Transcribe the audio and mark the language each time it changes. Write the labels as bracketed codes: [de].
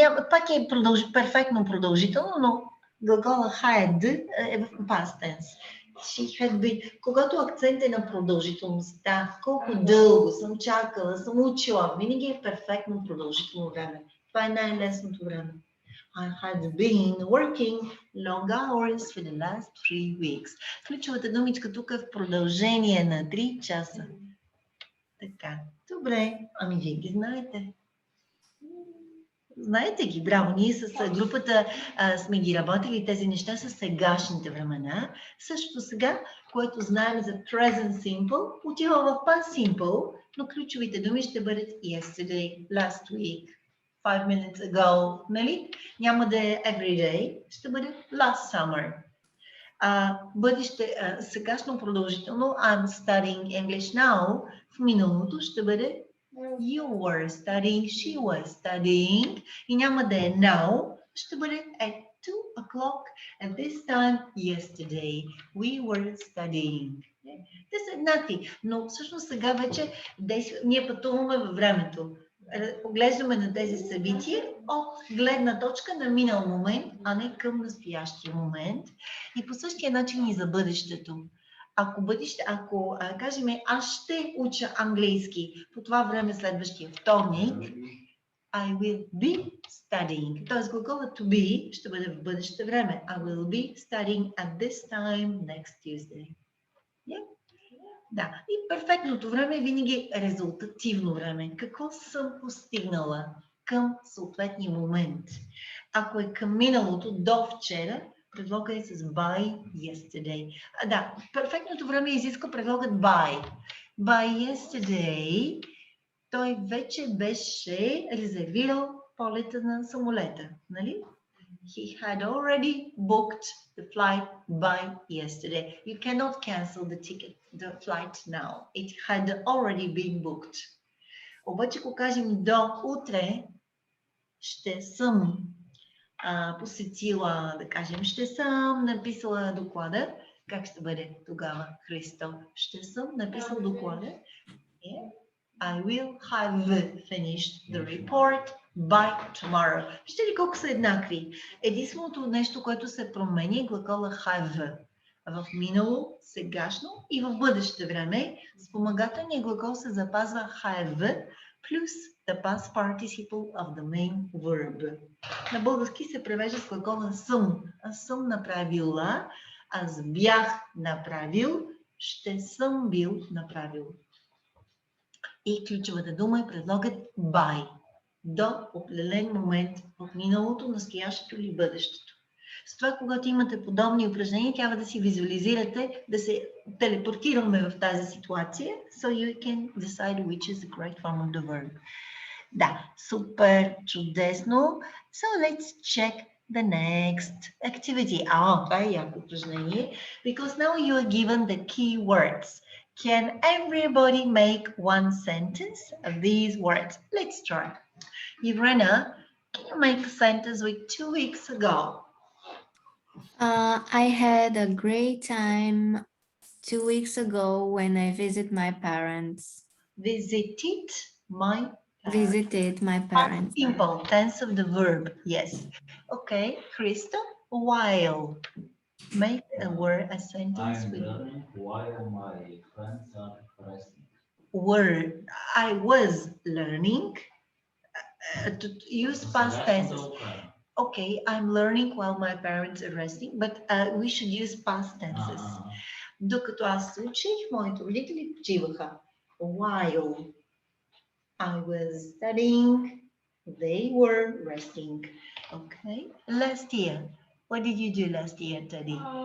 [bg] Пак е перфектно продължително, но глагола had е в past tense. [en] She had been. [bg] Когато акцент е на продължителността, колко дълго съм чакала, съм учила, винаги е перфектно продължително време. Това е най-лесното време. [en] I had been working long hours for the last 3 weeks. [bg] Ключовата думичка тук е в продължение на 3 часа. Така, добре, ами вие ги знаете. Знаете ги, браво, ние с групата сме ги работили тези неща с сегашните времена. Също сега, което знаем за present simple, отива в past simple, но ключовите думи ще бъдат yesterday, last week, 5 minutes ago, нали? Няма да е every day, ще бъде last summer. Бъдеще, сегашно продължително, [en] I'm studying English now, [bg] в миналото ще бъде [en] you were studying, she was studying, [bg] и няма да е [en] now, [bg] ще бъде [en] at 2 o'clock, at this time yesterday, we were studying. [bg] Те са еднакви, но всъщност сега вече ние пътуваме във времето. Поглеждаме на тези събития от гледна точка на минал момент, а не към настоящия момент. И по същия начин и за бъдещето. Ако кажем, аз ще уча английски по това време следващия вторник, [en] I will be studying. [bg] Тоест глаголът to be ще бъде в бъдеще време. [en] I will be studying at this time next Tuesday. [bg] Yeah? Да, и перфектното време е винаги резултативно време. Какво съм постигнала към съответния момент? Ако е към миналото, до вчера, предлога е с by yesterday. Да, перфектното време изисква предлогът by. By yesterday той вече беше резервирал полета на самолета, нали? [en] He had already booked the flight by yesterday. You cannot cancel the flight now. It had already been booked. [bg] Обаче, ако кажем до утре, ще съм посетила, да кажем, ще съм написала доклада. Как ще бъде тогава, Христо? Ще съм написал доклада. [en] I will have finished the report by tomorrow. [bg] Вижте ли колко са еднакви? Единственото нещо, което се променя е глагола have. В минало, сегашно и в бъдеще време спомагателният глагол се запазва have плюс [en] the past participle of the main verb. [bg] На български се превежда с глагола съм. Аз съм направила, аз бях направил, ще съм бил направил. И ключовата дума е предлогът by. До определен момент в миналото, настоящето или бъдещето. С това, когато имате подобни упражнения, трябва да си визуализирате, да се телепортираме в тази ситуация, [en] so you can decide which is the correct form of the verb. [bg] Да, супер, чудесно. [en] So let's check the next activity. [bg] Това е яко упражнение. [en] Because now you are given the key words. Can everybody make one sentence of these words? Let's try. Irena, can you make a sentence with 2 weeks ago? I had a great time 2 weeks ago when I visited my parents. Visited my parents. Visited my parents. Simple tense of the verb, yes. Okay, Krista, while. Make a word, a sentence I'm with learning while my friends are resting. word. I was learning to use past tenses. Okay, I'm learning while my parents are resting, but we should use past tenses. [bg] Докато аз се учих, моите родители почиваха. [en] While I was studying, they were resting. Okay, last year. What did you do last year, Teddy?